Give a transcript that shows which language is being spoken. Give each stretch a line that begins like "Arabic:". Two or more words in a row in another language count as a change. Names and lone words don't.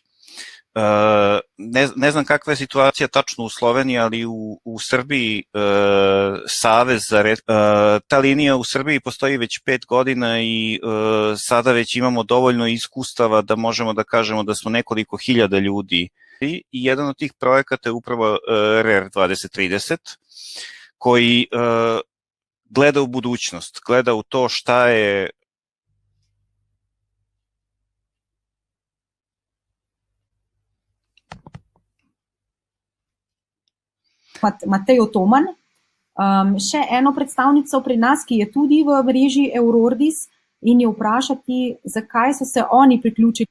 Serbian: Ne znam kakva je situacija tačno u Sloveniji, ali u Srbiji Savez za red, ta linija u Srbiji postoji već 5 godina i sada već imamo dovoljno iskustava da možemo da kažemo da smo nekoliko hiljada ljudi. I jedan od tih projekata je upravo RER 2030, koji gleda u budućnost, gleda u to šta je
Slovenian: Matejo Toman, še eno predstavnico pri nas, ki je tudi v mreži Eurordis in jo vprašati, zakaj so se oni priključili.